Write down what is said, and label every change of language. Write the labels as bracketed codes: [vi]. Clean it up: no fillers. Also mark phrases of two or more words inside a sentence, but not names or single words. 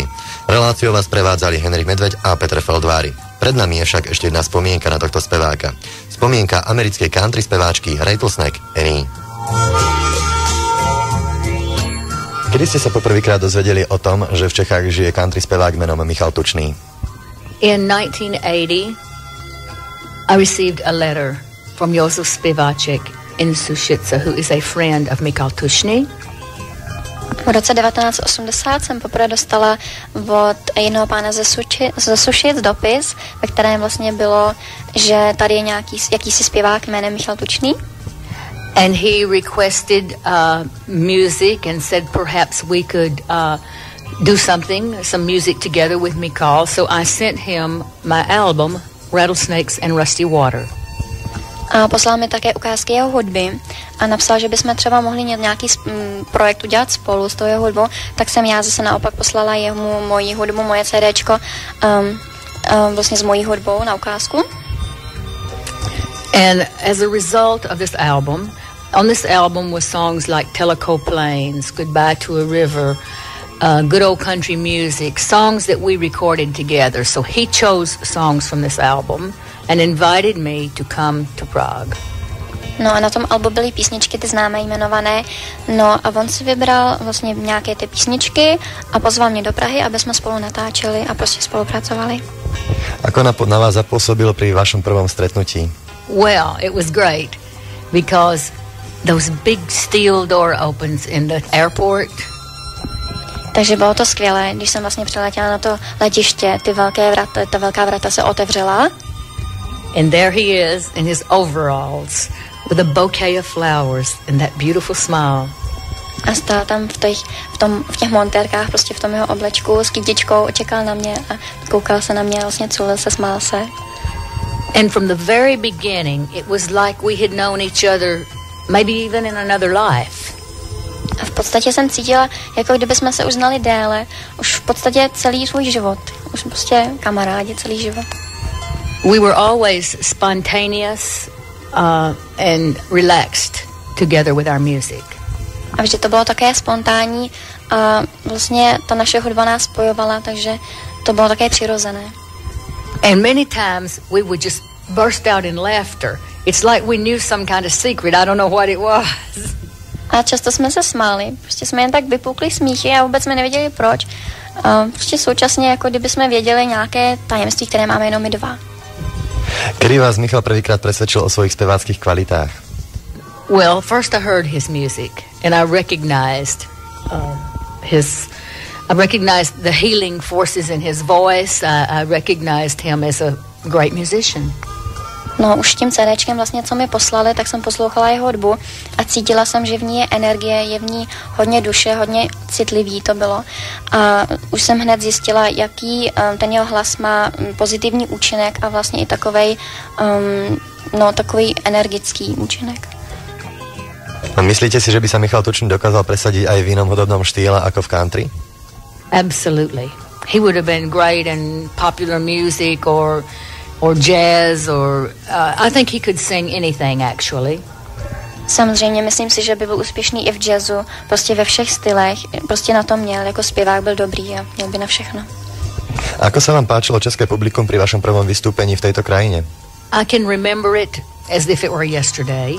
[sk] Reláciou vás prevádzali Henrik Medveď a Petr Feldvári. Pred nami je však ešte jedna spomienka na tohto speváka. Spomienka americkej country speváčky Rattlesnake Annie. Kedy ste sa poprvýkrát dozvedeli o tom, že v Čechách žije country spevák menom Michal Tučný? [en] In 1980, I received a letter from Josef Spiváček in Sušice, who is a friend of Michal Tučný. [cs] V roce 1980 jsem poprvé dostala od jednoho pána ze Sušic dopis, ve kterém vlastně bylo, že tady je jakýsi zpěvák jménem Michal Tučný. [en] And he requested music and said perhaps we could do some music together with Michal. So I sent him my album, Rattlesnakes and Rusty Water. [cs] A poslal mi také ukázky jeho hudby a napsal, že bychom třeba mohli nějaký projekt udělat spolu s tou jeho hudbou, tak jsem já zase naopak poslala jemu moji hudbu, moje CDčko vlastně s mojí hudbou na ukázku. [en] And as a result of this album, on this album were songs like Tellico Plains, Goodbye to a River, Good Old Country Music, songs that we recorded together. So he chose songs from this album and invited me to come to Prague. [cs] No a na tom albu byly písničky, ty známé jmenované, no a on si vybral vlastně nějaké ty písničky a pozval mě do Prahy, aby jsme spolu natáčeli a prostě spolupracovali. [sk] Ako na vás zapôsobil pri vašom prvom stretnutí? [en] Well, it was great because those big steel door opens in the airport. [cs] Takže bylo to skvělé, když jsem vlastně přiletěla na to letiště, ta velká vrata se otevřela. [en] And there he is in his overalls with a bouquet of flowers and that beautiful smile. [cs] A stál tam v těch montérkách, prostě v tom jeho oblečku s kytičkou, čekal na mě a koukal se na mě, vlastně culil se, smál se. [en] And from the very beginning, it was like we had known each other maybe even in another life. [cs] A v podstatě jsem cítila, jako kdyby jsme se už znali déle, už v podstatě celý svůj život. Už prostě kamarádi celý život. [en] We were always spontaneous and relaxed together with our music. [cs] A vždy to bylo také spontánní a vlastně ta naše hudba nás spojovala, takže to bylo také přirozené. [en] And many times we would just burst out in laughter. It's like we knew some kind of secret. I don't know what it was. [cs] A často jsme se smáli, prostě jsme jen tak vypukli smíchy a vůbec jsme nevěděli proč. Prostě současně, jako kdyby jsme věděli nějaké tajemství, které máme jenom my dva. [sk] Kedy vás Michal prvýkrát presvedčil o svojich speváckých kvalitách? [en] Well, first I heard his music and I recognized the healing forces in his voice. I recognized him as a great musician. [cs] No už tím CDčkem vlastně, co mi poslali, tak jsem poslouchala jeho hudbu a cítila jsem, že v ní je energie, je v ní hodně duše, hodně citlivý to bylo. A už jsem hned zjistila, jaký ten jeho hlas má pozitivní účinek a vlastně i takovej energický účinek. [sk] A myslíte si, že by sa Michal Tučný dokázal presadiť aj v inom hudobnom štýle ako v country? [en] Absolutely. He would have been great in popular music or jazz or I think he could sing anything actually. [cs] Samozřejmě, myslím si, že by byl úspěšný i v jazzu, prostě ve všech stylech, prostě na to měl, jako zpěvák byl dobrý a měl by na všechno. [sk] Ako sa vám páčilo české publikum pri vašom prvom vystúpení v tejto krajine? [en] I can remember it as if it were yesterday.